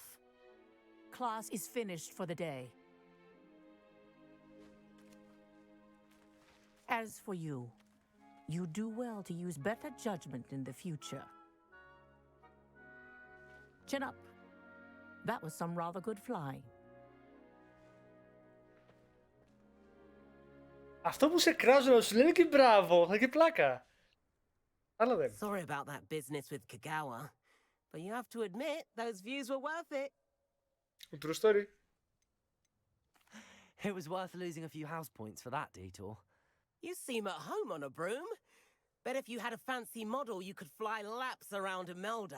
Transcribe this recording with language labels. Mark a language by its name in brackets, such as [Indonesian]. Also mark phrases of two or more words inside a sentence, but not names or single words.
[English] Class is finished for the day. As for you, you do well to use better judgment in the future. Chin up. That was some rather good flying. [Greek] Αυτό που σε κράζουν να σου λένε και μπράβο, θα και πλάκα. Άλλο δεν. [English] Sorry about that business with Kagawa, but you have to admit those views were worth it. True story. It was worth losing a few house points for that detour. You seem at home on a broom. Bet if you had a fancy model, you could fly laps around Imelda.